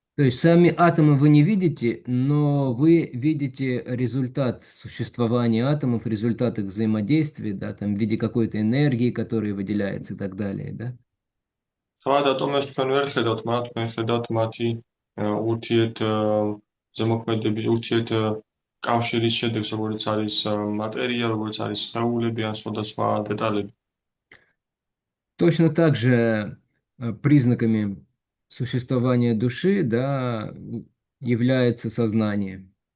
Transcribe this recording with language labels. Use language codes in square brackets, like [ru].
[ru] То есть сами атомы вы не видите, но вы видите результат существования атомов, результат их взаимодействия, да, там в виде какой-то энергии, которая выделяется и так далее, да? [ka] თავად ატომებს თქვენ ვერ ხედავთ, მაგრამ თქვენ ხედავთ მათი ურთიერთ ზემოქმედების, ურთიერთ კავშირის შედეგს, როგორც არის მატერია, როგორც არის სხეულები ან სხვადასხვა დეტალები. [ru] Точно так же признаками существования души, да, является сознание.